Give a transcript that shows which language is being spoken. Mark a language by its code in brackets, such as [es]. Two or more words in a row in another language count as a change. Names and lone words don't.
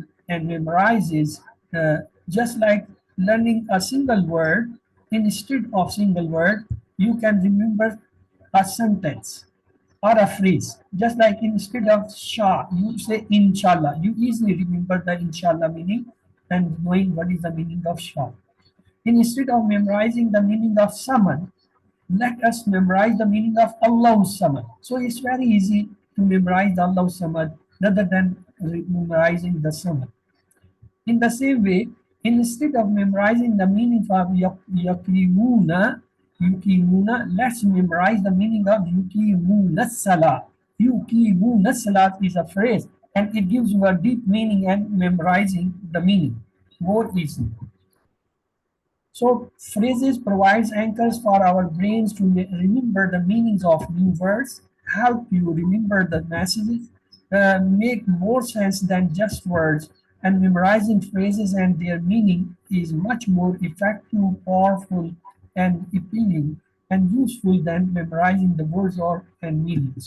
[en] and memorizes just like learning a single word instead of single word you can remember a sentence or a phrase just like instead of shah you say inshallah you easily remember the inshallah meaning and knowing what is the meaning of shah instead of memorizing the meaning of summon let us memorize the meaning of [ar] الله الصمد. [en] So it's very easy to memorize the [ar] الله الصمد [en] rather than memorizing the Samad. In the same way, instead of memorizing the meaning of yukimuna, let's memorize the meaning of [ar] يقيمون الصلاة. يقيمون الصلاة [en] is a phrase and it gives you a deep meaning and memorizing the meaning more easily. So phrases provides anchors for our brains to remember the meanings of new words, help you remember the messages, make more sense than just words, and memorizing phrases and their meaning is much more effective, powerful, and appealing and useful than memorizing the words or and meanings.